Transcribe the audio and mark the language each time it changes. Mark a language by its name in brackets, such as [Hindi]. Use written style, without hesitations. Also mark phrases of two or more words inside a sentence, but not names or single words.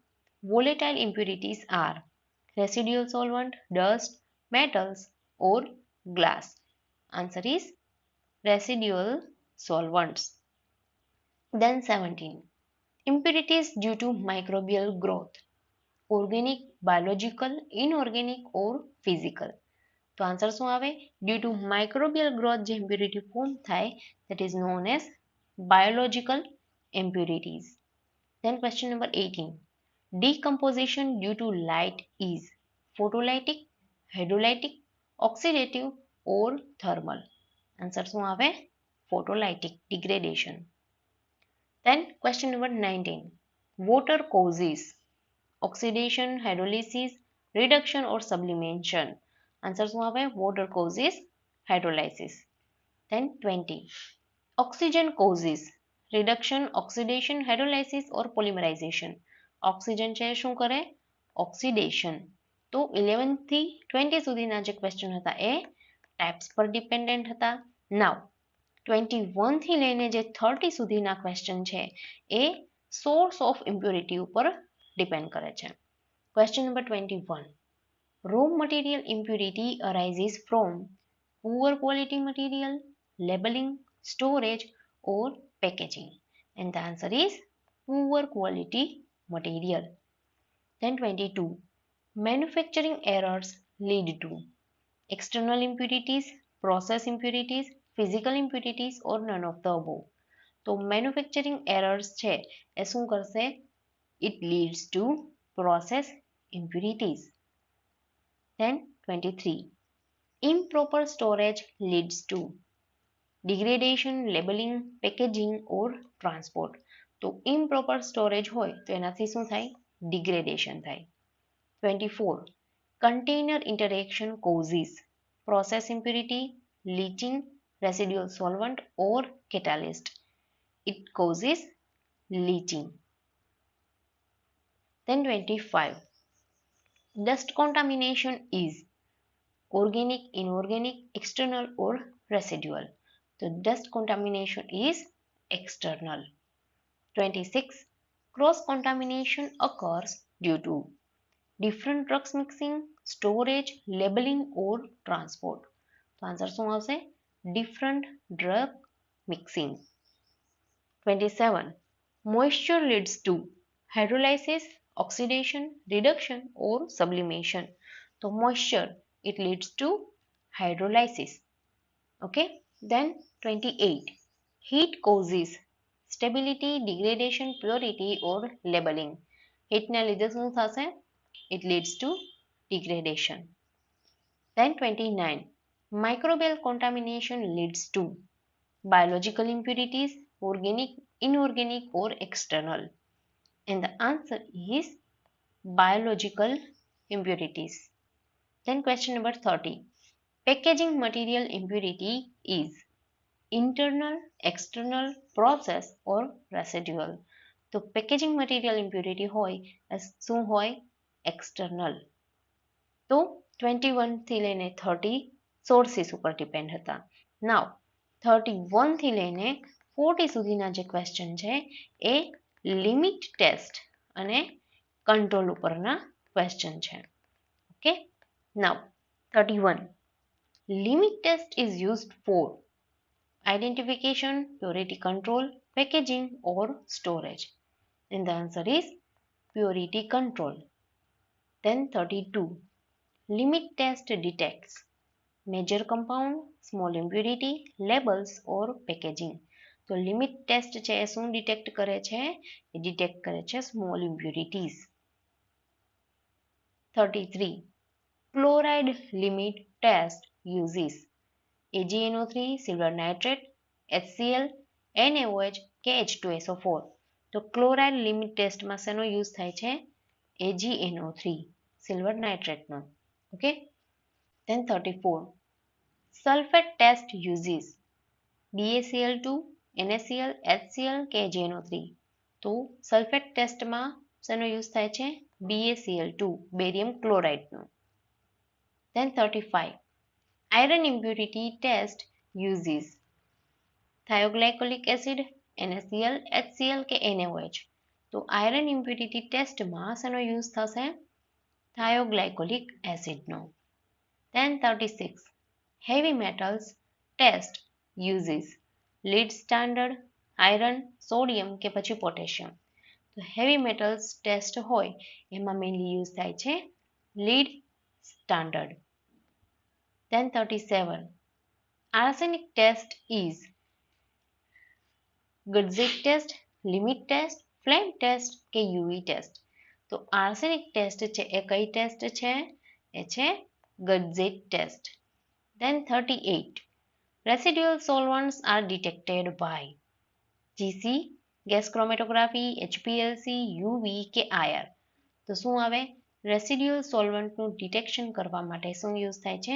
[English] Volatile impurities are residual solvent, dust, metals or glass. Answer is residual solvents. Then 17. Impurities due to microbial growth. Organic, biological, inorganic or physical. તો આન્સર [Gujarati] શું આવે? [English] due to microbial growth જે impurity form થાય that is known as biological impurities. Then question number 18. Decomposition due to light is photolytic, hydrolytic, oxidative or thermal. [Gujarati] આન્સર શું આવે? [English] Photolytic degradation. Then question number 19. Water causes oxidation, hydrolysis, reduction or sublimation. [Gujarati] Answer શું આવે? [English] Water causes hydrolysis. Then 20. Oxygen causes reduction, oxidation, hydrolysis or polymerization. [Gujarati] Oxygen છે શું કરે? Oxidation. તો 11 થી 20 સુધીના જે ક્વેશ્ચન હતા એ ટાઈપ્સ પર ડિપેન્ડન્ટ હતા. નાઉ 21 થી લઈને જે 30 સુધીના ક્વેશ્ચન છે એ [English] source of impurity [Gujarati] ઉપર ડિપેન્ડ કરે છે. [English] question number 21. Raw material impurity arises from poor quality material, labeling, storage or packaging. And the answer is poor quality material. Then 22. Manufacturing errors lead to external impurities, process impurities, physical impurities or none of the above. [Gujarati] તો [English] manufacturing errors [Gujarati] છે એ શું કરશે? [English] It leads to process impurities. Then 23. Improper storage leads to degradation, labeling, packaging or transport. [Gujarati] તો [English] improper storage [Gujarati] હોય તો એનાથી શું થાય? Degradation થાય. 24. [English] Container interaction causes process impurity, leaching, residual solvent or catalyst. It causes leaching. Then 25. Dust contamination is organic, inorganic, external or residual. So dust contamination is external. 26. Cross contamination occurs due to different drugs mixing, storage, labeling or transport. So answer [Gujarati] શું આવશે? [English] Different drug mixing. 27. Moisture leads to hydrolysis, oxidation, reduction or sublimation. So moisture, it leads to hydrolysis. Okay. Then 28. Heat causes stability, degradation, purity or labeling. [Gujarati] Heat ના લીધે શું થશે? [English] It leads to degradation. Then 29. Microbial contamination leads to biological impurities, organic, inorganic or external. And the answer is biological impurities. Then question number 30. Packaging material impurity is internal, external, process or residual. [Gujarati] તો [English] packaging material impurity [Gujarati] હોય શું હોય? External. તો 21 થી લઈને 30 સોર્સિસ ઉપર ડિપેન્ડ હતા. નાઉ 31 થી લઈને 40 સુધીના જે ક્વેશ્ચન છે એ [English] limit test [Gujarati] અને કંટ્રોલ ઉપરના ક્વેશ્ચન છે. [English] Okay. Now 31. Limit test is used for identification, purity control, packaging or storage. And the answer is purity control. Then 32. Limit test detects major compound, small impurity, labels or packaging. [Gujarati] તો [English] limit test [Gujarati] છે એ શું ડિટેક્ટ કરે છે? એ ડિટેક્ટ કરે છે [English] small impurities. 33. Chloride limit test uses AgNO3, silver nitrate, HCl, NaOH, KH2SO4. [Gujarati] તો [English] chloride limit [Gujarati] ટેસ્ટમાં શેનો યુઝ થાય છે? AgNO3, સિલ્વર નાઇટ્રેટનો. ઓકે. [English] Then 34. Sulfate test uses BaCl2, [Gujarati] NaCl, HCl કે JNO3? તો સલ્ફેટ ટેસ્ટમાં શેનો યુઝ થાય છે? BaCl2, બેરિયમ ક્લોરાઇડનો. [English] Then 35. Iron impurity test uses thioglycolic acid, [Gujarati] NaCl, HCl કે NaOH? તો [English] iron impurity [Gujarati] ટેસ્ટમાં શેનો યુઝ થશે? thioglycolic એસિડનો. [English] Then 36. Heavy metals test uses lead standard, iron, sodium [Gujarati] કે પછી [English] potassium? [Gujarati] તો [English] heavy metals test [Gujarati] હોય એમાં [English] mainly use [Gujarati] થાય છે [English] lead standard. Then 37. Arsenic test is Gutzeit test, limit test, flame test કે UV test? [Gujarati] તો [English] arsenic test [Gujarati] છે એ કઈ ટેસ્ટ છે? એ છે [English] Gutzeit test. Then 38. Residual solvents are detected by GC, gas chromatography, HPLC, UV કે IR? [Gujarati] તો શું આવે? રેસિડ્યુઅલ સોલ્વન્ટનું ડિટેક્શન કરવા માટે શું યુઝ થાય છે?